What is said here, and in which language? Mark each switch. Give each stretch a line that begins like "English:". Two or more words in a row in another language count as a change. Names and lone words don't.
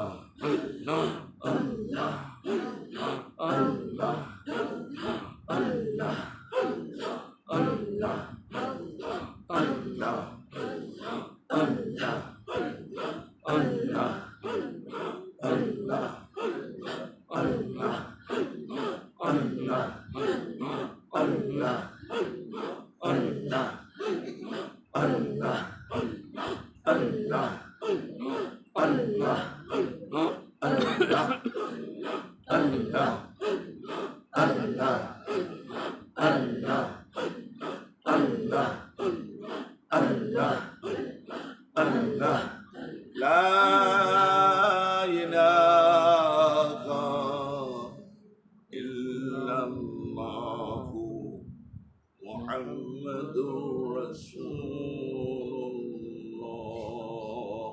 Arabic: اللہ اللہ اللہ اللہ اللہ اللہ اللہ اللہ اللہ اللہ Allah, Allah, Allah, Allah, Allah, Allah, Allah, Allah, Allah, Allah, Allah, Allah, Allah, لا إله إلا الله محمد رسول الله.